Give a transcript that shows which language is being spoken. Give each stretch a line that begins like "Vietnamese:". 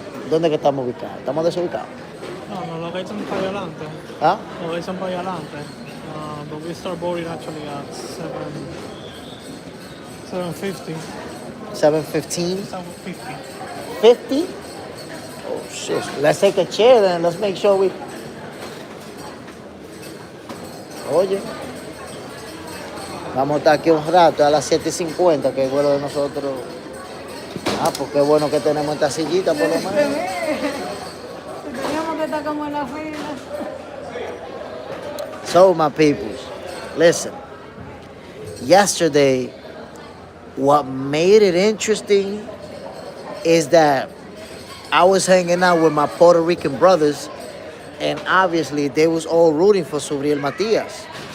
Spanish: ¿Dónde que estamos ubicados? ¿Estamos desubicados? No, lo que son para adelante. ¿Ah? Lo que son para adelante.
English: But we start boarding actually at 7:50. 7:15? 7:50. 50? Oh, shit. Let's take a chair then. Let's make sure we...
Spanish: Oye. Vamos a estar aquí un rato a las 7:50, que es el vuelo de nosotros. Ah, pues qué bueno que tenemos esta sillita, por lo menos. Teníamos que estar como en la fila.
English: So, my peoples, listen. Yesterday, what made it interesting is that I was hanging out with my Puerto Rican brothers, and obviously they was all rooting for Subriel Matias.